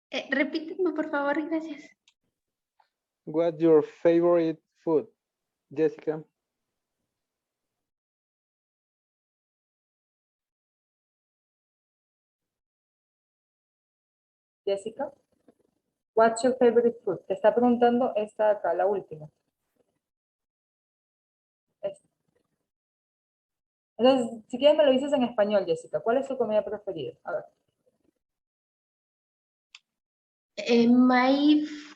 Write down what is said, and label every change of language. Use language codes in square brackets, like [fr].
[es] Repíteme, por favor, gracias. [en] What's your favorite food? [es] Jessica. Jessica. [en] What's your favorite food? [es] Te está preguntando esta acá, la última. Esta. Entonces, si quieres me lo dices en español, Jessica. ¿Cuál es tu comida preferida? A ver. [en] My